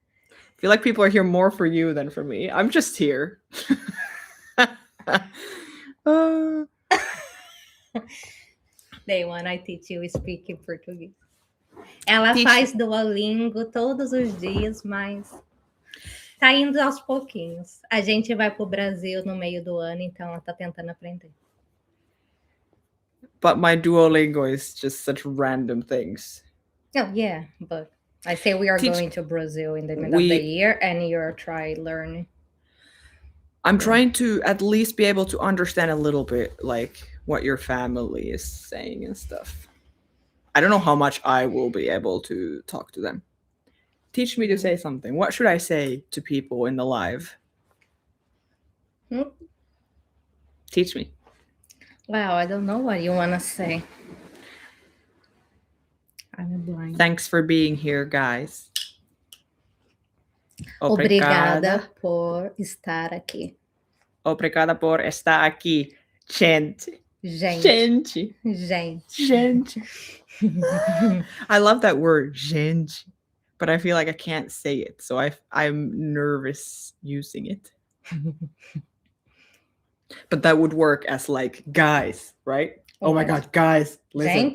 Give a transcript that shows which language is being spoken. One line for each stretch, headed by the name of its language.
English: I feel like people are here more for you than for me. I'm just here. Day one, I teach you speak in português.
Portuguese: Ela
English: Teach-
Portuguese: faz Duolingo todos os dias, mas tá indo aos pouquinhos. A gente vai pro Brasil no meio do ano, então ela tá tentando aprender.
English: But my Duolingo is just such random things. Oh, yeah, but I say we are Teach- going to Brazil in the middle of the year, and you're trying learning. I'm trying to at least be able to understand a little bit, like, what your family is saying and stuff. I don't know how much I will be able to talk to them. Teach me to say something. What should I say to people in the live? Teach me. Wow, I don't know what you want to say. I'm blind. Thanks for being here, guys.
Portuguese: Obrigada por estar aqui. Obrigada por estar aqui, gente. Gente. Gente. Gente. Gente.
English: I love that word, gente, but I feel like I can't say it, so I'm nervous using it. But that would work as like guys, right? Oh my God, guys, listen.